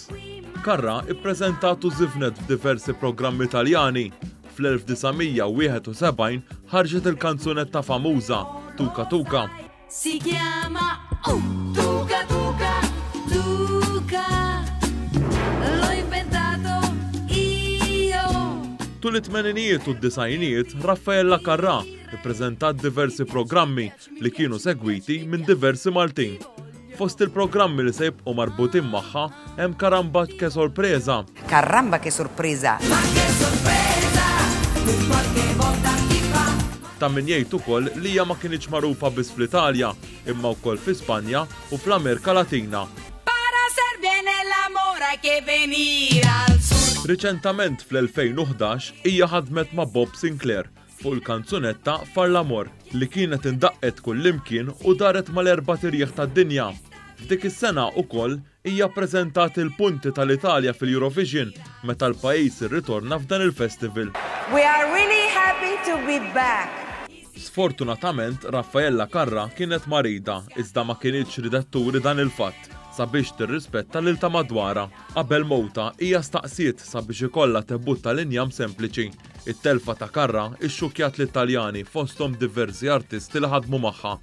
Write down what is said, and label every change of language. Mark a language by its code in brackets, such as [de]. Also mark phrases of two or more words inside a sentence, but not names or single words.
[mt] Carrà ippreżentat u żifnet f'diversi programmi Taljani. Fl-1971 ħarġet il-kanzunetta famuża Tuka Tuka. [it] Si chiama Tuka Tuka Tuka, l'ho inventato io. [mt] Tul it-tmeninijiet u d-disajnijiet, Raffaella Carrà ippreżentat diversi programmi li kienu segwiti minn diversi Maltin. Fost il-programmi li se jibqgħu marbutin magħha hemm Caramba che sorpresa. [it] Caramba che sorpresa! Ma che sorpresa! Qualche volta ti fa. [mt] Ta' min jgħid ukoll li hija ma kienx magħrufa biss fl-Italja, imma wkoll fi Spanja u fl-Amerika Latina. [es] Para ser bien el amor hay que venir al sur. [mt] Riċentament fl-2011 hija ħadmet ma' Bob Sinclair fuq il-kanzunetta Far l-Amor li kienet indaqqet kullimkien u daret mal-erba' tirjieħ tad-dinja. F'dik is-sena wkoll hija ppreżentat il-punti tal-Italja fil-Eurovision meta l-pajjiż irritorna f'dan il-festival. [en] We are really happy to be back. [mt] Sfortunatament Raffaella Carrà kienet marida iżda ma kienitx ridet turi dan il-fatt sabiex tirrispetta lil ta' madwara. Qabel mowta hija staqsiet sabiex ikollha tebutta l-injam sempliċi. It-telfa ta' Carrà ixxukkjat l-Italjani fosthom diversi artisti li ħadmu magħha.